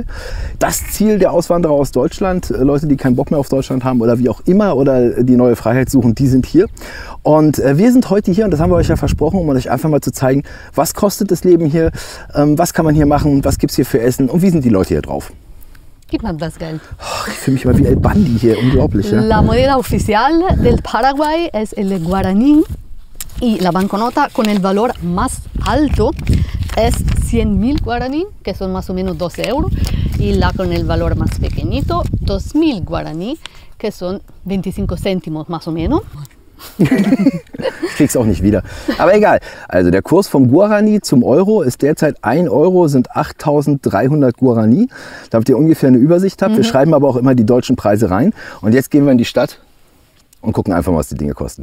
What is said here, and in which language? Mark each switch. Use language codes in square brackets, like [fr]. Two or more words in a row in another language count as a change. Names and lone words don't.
[de] Das Ziel der Auswanderer aus Deutschland, Leute, die keinen Bock mehr auf Deutschland haben oder wie auch immer oder die neue Freiheit suchen, die sind hier. Und wir sind heute hier, und das haben wir euch ja versprochen, um euch einfach mal zu zeigen, was kostet das Leben hier, was kann man hier machen, was gibt es hier für Essen und wie sind die Leute hier drauf. Gib mal das Geld. Oh, ich fühle mich immer wie El Bandi hier, unglaublich. Ja? [es] La moneda oficial del Paraguay es el guaraní y la banconota con el valor más alto es 100.000 guaraní, que son más o menos 12 euros, y la con el valor más pequeñito, 2.000 guaraní, que son 25 céntimos más o menos. [de] Ich krieg's auch nicht wieder. Aber egal. Also der Kurs vom Guarani zum Euro ist derzeit 1 Euro, sind 8.300 Guarani. Damit ihr ungefähr eine Übersicht habt. Wir schreiben aber auch immer die deutschen Preise rein. Und jetzt gehen wir in die Stadt und gucken einfach mal, was die Dinge kosten.